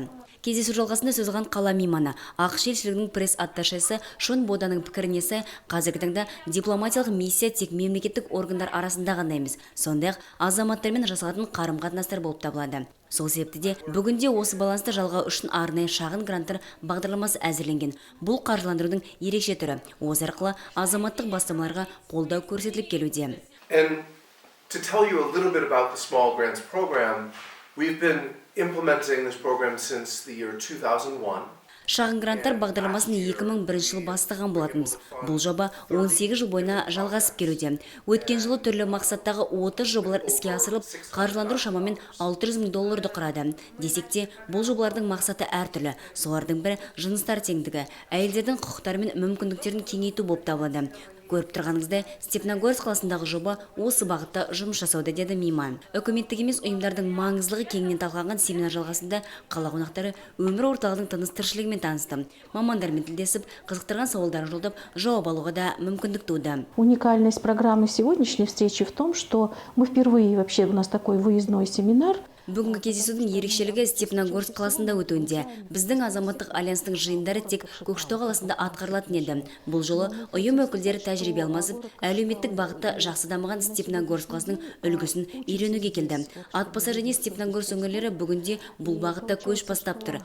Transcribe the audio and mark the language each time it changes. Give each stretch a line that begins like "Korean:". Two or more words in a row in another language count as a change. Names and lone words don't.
Kazakh: Кездесу жалғасында сөз алған қала мейманы, ақш елшілігінің пресс-атташесі Шон Боданың пікіріне сай, қазіргі таңда дипломатиялық миссия тек мемлекеттік органдар арасында ғана емес, сондай-ақ азаматтармен жасалатын қарым-қатынастар болып табылады. Сол себепті де бүгінде осы балансты жалғау үшін арнайы шағын гранттар бағдарламасы әзірленген. Бұл қаржыландырудың ерекше түрі. Осы арқылы азаматтық бастамаларға қолдау көрсетіліп келуде.
English: And to tell you a little bit about the Small Grants Program, we've been implementing this program since the year 2001.
Kazakh: Шағын гранттар бағдарламасын 2001 жыл бастаған болатынбыз. Бұл жоба 18 жыл бойына жалғасып келуде. Өткен жылы түрлі мақсаттағы 30 жобалар іске асырылып, қаржыландыру шамамен $600 мың құрады. Десек те, бұл жобалардың мақсаты әртүрлі. Солардың бірі жыныстар теңдігі, әйелдердің құқықтары мен мүмкіндіктерін кеңейту болып табылады. Көріп тұрғаныңыздай, Степногорск қаласындағы жоба осы бағытта жұмыс жасауда, деді мейман. Үкіметтік емес ұйымдардың маңыздылығы кеңінен талқыланған семинар жалғасында қала қонақтары өмір орталығының тыныс-тіршілігімен танысты. Мамандармен тілдесіп, қызықтырған сауалдарын жолдап, жауап алуға да мүмкіндік туды.
Russian: Уникальность программы сегодняшней встречи в том, что мы впервые вообще у нас такой выездной семинар.
Kazakh: Бүгінгі кездесудің ерекшелігі Степногорск қаласында өтуінде. Біздің азаматтық альянстың жиындары тек Көкшетау қаласында атқарылатын еді. Бұл жолы ұйым өкілдері тәжірибе алмасып, әлеуметтік бағытта жақсы дамыған Степногорск қаласының үлгісін үйренуге келді. Атбасар және Степногорск өңірлері бүгінде бұл бағытта көш бастап тұр.